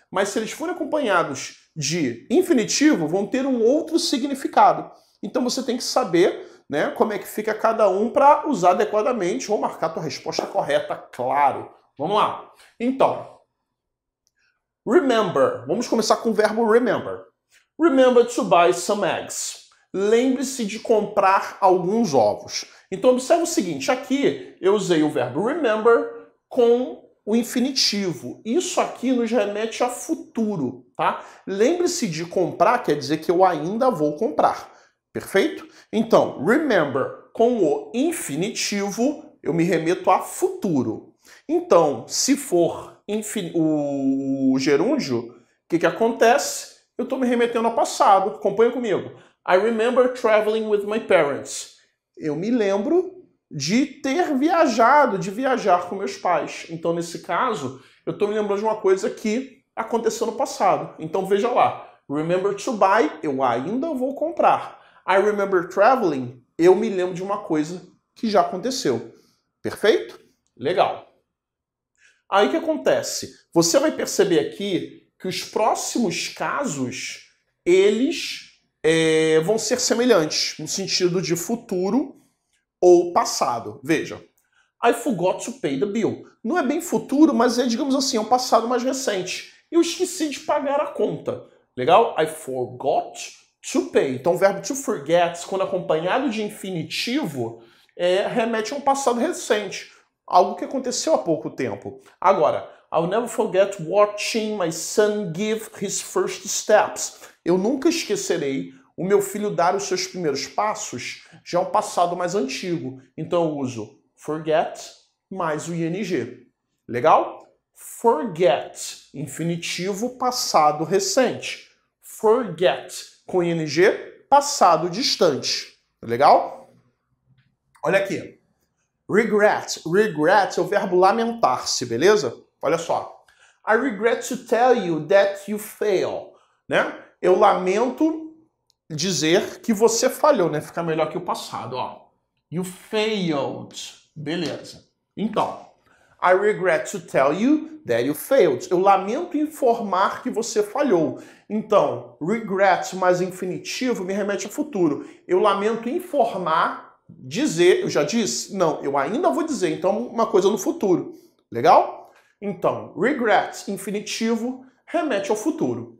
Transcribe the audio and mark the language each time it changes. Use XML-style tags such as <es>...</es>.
<pt>Mas se eles forem acompanhados de infinitivo, vão ter um outro significado. Então você tem que saber, né, como é que fica cada um para usar adequadamente ou marcar a tua resposta correta, claro. Vamos lá. Então, remember. Vamos começar com o verbo remember.</pt> <en>Remember to buy some eggs.</en> <pt>Lembre-se de comprar alguns ovos. Então, observe o seguinte. Aqui, eu usei o verbo remember com o infinitivo. Isso aqui nos remete a futuro, tá? Lembre-se de comprar, quer dizer que eu ainda vou comprar. Perfeito? Então, remember com o infinitivo, eu me remeto a futuro. Então, se for o gerúndio, o que acontece? Eu estou me remetendo ao passado. Acompanha comigo.</pt> <en>I remember traveling with my parents.</en> <pt>Eu me lembro de ter viajado, de viajar com meus pais. Então, nesse caso, eu estou me lembrando de uma coisa que aconteceu no passado. Então, veja lá.</pt> <en>Remember to buy,</en> <pt>eu ainda vou comprar.</pt> <en>I remember traveling,</en> <pt>eu me lembro de uma coisa que já aconteceu. Perfeito? Legal. Aí o que acontece? Você vai perceber aqui que os próximos casos, eles vão ser semelhantes, no sentido de futuro ou passado.</pt> <en>Veja, I forgot to pay the bill.</en> <pt>Não é bem futuro, mas é, digamos assim, um passado mais recente. Eu esqueci de pagar a conta. Legal?</pt> <en>I forgot to pay.</en> <pt>Então o verbo to forget, quando acompanhado de infinitivo, remete a um passado recente. Algo que aconteceu há pouco tempo.</pt> <en>Agora, I'll never forget watching my son give his first steps.</en> <pt>Eu nunca esquecerei o meu filho dar os seus primeiros passos, já é um passado mais antigo. Então eu uso forget mais o ing. Legal? Forget, infinitivo passado recente. Forget, com ing, passado distante. Legal? Olha aqui. Regret. Regret é o verbo lamentar-se, beleza? Olha só.</pt> <en>I regret to tell you that you fail.</en> <pt>Né? Eu lamento dizer que você falhou, né? Fica melhor que o passado, ó.</pt> <en>You failed.</en> <pt>Beleza.</pt> <en>Então, I regret to tell you that you failed.</en> <pt>Eu lamento informar que você falhou. Então, regret mais infinitivo me remete ao futuro. Eu lamento informar. Dizer, eu já disse? Não, eu ainda vou dizer, então uma coisa no futuro. Legal? Então, regret, infinitivo, remete ao futuro.</pt>